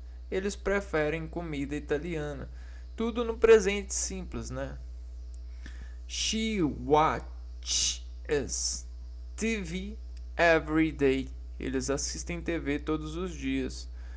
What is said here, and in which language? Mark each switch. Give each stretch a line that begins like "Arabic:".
Portuguese: Eles preferem comida italiana. Tudo no presente simples, né?
English: She watches TV every day.
Portuguese: Eles assistem TV todos os dias.